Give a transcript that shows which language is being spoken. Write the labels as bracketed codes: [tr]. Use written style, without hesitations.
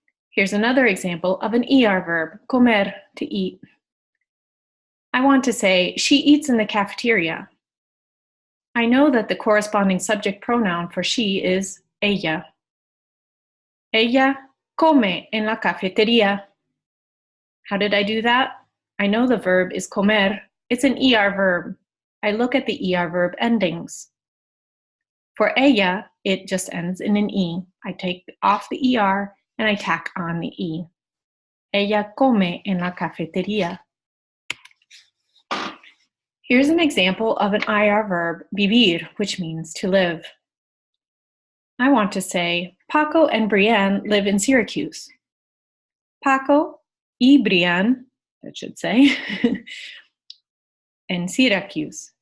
[en] Here's another example of an ER verb, comer, to eat. I want to say, she eats in the cafeteria. I know that the corresponding subject pronoun for she is ella. [es] Ella come en la cafetería. [en] How did I do that? I know the verb is comer. It's an ER verb. I look at the ER verb endings. For ella, it just ends in an E. I take off the ER and I tack on the E. [es] Ella come en la cafetería. [en] Here's an example of an IR verb, vivir, which means to live. I want to say, Paco and Brienne live in Syracuse. Paco y Brienne, I should say, in Syracuse.